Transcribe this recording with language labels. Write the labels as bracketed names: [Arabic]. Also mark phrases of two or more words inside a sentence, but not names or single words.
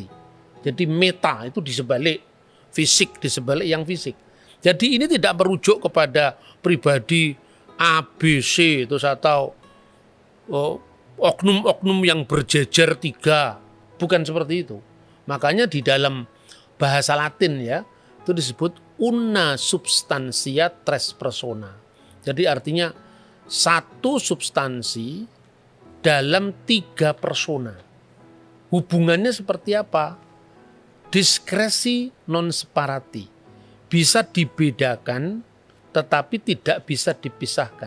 [Indonesian] Jadi meta itu di sebalik fisik, di sebalik yang fisik. Jadi ini tidak merujuk kepada pribadi A, B, C itu atau oknum-oknum yang berjejer 3, bukan seperti itu. Makanya di dalam bahasa Latin ya itu disebut [Latin] una substantia tres persona. [Indonesian] Jadi artinya satu substansi dalam 3 persona. Hubungannya seperti apa? [Latin] Diskresi non separati. [Indonesian] Bisa dibedakan tetapi tidak bisa dipisahkan.